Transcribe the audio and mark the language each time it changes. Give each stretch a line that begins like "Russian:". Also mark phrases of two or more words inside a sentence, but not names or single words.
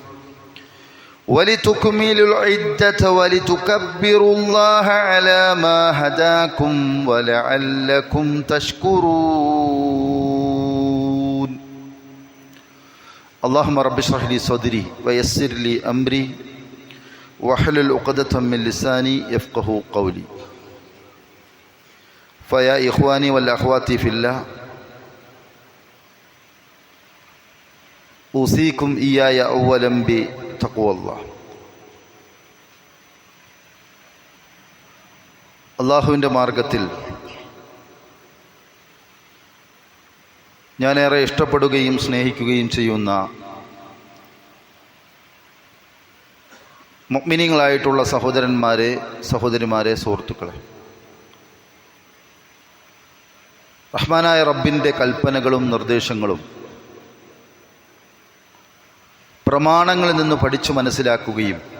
Arabic: ولتكملوا العدة ولتكبروا الله على ما هداكم ولعلكم تشكرون اللهم رب اشرح لي صدري ويسر لي أمري واحلل عقدة من لساني يفقه قولي فيا إخواني والأخوات في الله أوصيكم إياي أولا بتقوى الله
Malayalam: അള്ളാഹുവിൻ്റെ മാർഗത്തിൽ ഞാനേറെ ഇഷ്ടപ്പെടുകയും സ്നേഹിക്കുകയും ചെയ്യുന്ന മുഅ്മിനീങ്ങളായിട്ടുള്ള സഹോദരന്മാരെ, സഹോദരിമാരെ, സുഹൃത്തുക്കളെ, റഹ്മാനായ റബ്ബിൻ്റെ കൽപ്പനകളും നിർദ്ദേശങ്ങളും പ്രമാണങ്ങളിൽ നിന്ന് പഠിച്ചു മനസ്സിലാക്കുകയും